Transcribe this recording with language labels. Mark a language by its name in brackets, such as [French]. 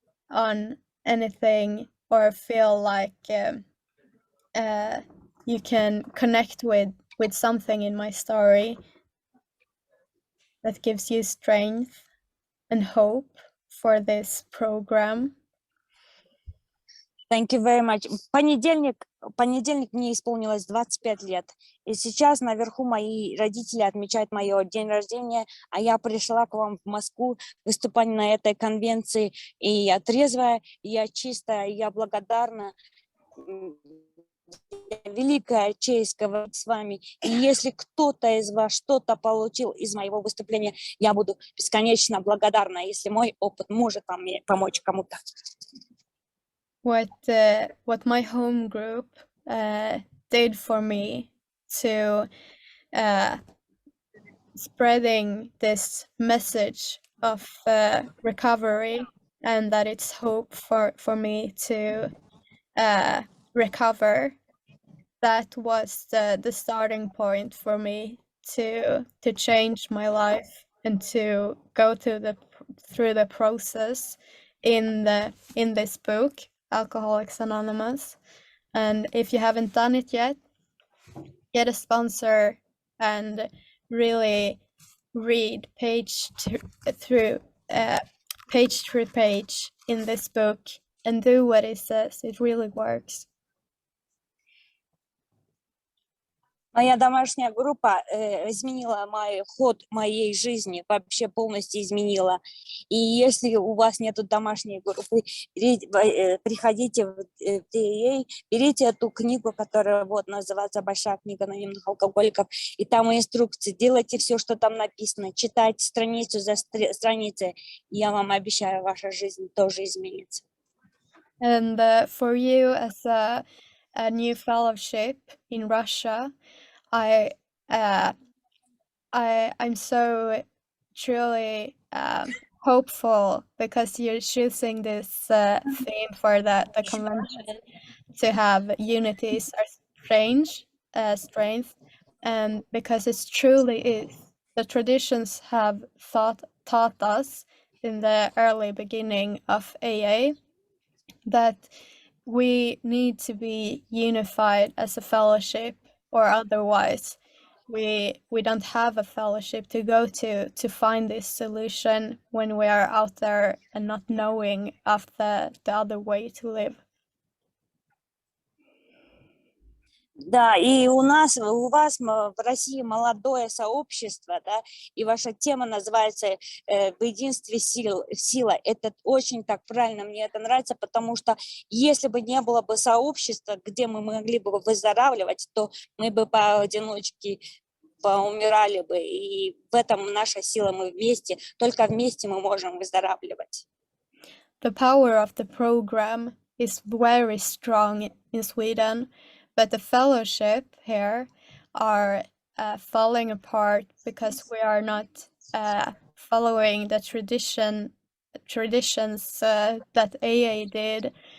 [English] on anything, or feel like you can connect with something in my story that gives you strength and hope for this program. Thank you very much. [Russian] В понедельник мне исполнилось 25 лет. И сейчас наверху мои родители отмечают мое день рождения, а я пришла к вам в Москву выступать на этой конвенции. И я трезвая, я чистая, я благодарна. Великая честь говорить с вами. И если кто-то из вас что-то получил из моего выступления, я буду бесконечно благодарна, если мой опыт может помочь кому-то. [English] What my home group did for me to spreading this message of recovery, and that it's hope for me to recover. That was the starting point for me to change my life and to go through the process in this book, Alcoholics Anonymous. And if you haven't done it yet, get a sponsor and really read page through page in this book and do what it says. It really works. [Russian] Моя домашняя группа изменила ход моей жизни, вообще полностью изменила. И если у вас нету домашней группы, приходите в DAA, берите эту книгу, которая называется «Большая книга анонимных алкоголиков», и там инструкции, делайте все, что там написано, читайте страницу за страницей, и я вам обещаю, ваша жизнь тоже изменится. [English] And for you as a new fellowship in Russia, I'm so truly hopeful, because you're choosing this theme for the convention, to have unity is our strength, and because it truly is. The traditions have taught us in the early beginning of AA that we need to be unified as a fellowship, or otherwise we don't have a fellowship to go to find this solution when we are out there and not knowing of the other way to live. [Russian] Да, и у вас в России молодое сообщество, да, и ваша тема называется «В единстве сила». Это очень так правильно, мне это нравится, потому что если бы не было бы сообщества, где мы могли бы выздоравливать, то мы бы поодиночке поумирали бы, и в этом наша сила, мы вместе, только вместе мы можем выздоравливать. [English] The power of the program is very strong in Sweden, but the fellowship here are falling apart because we are not following the traditions that AA did.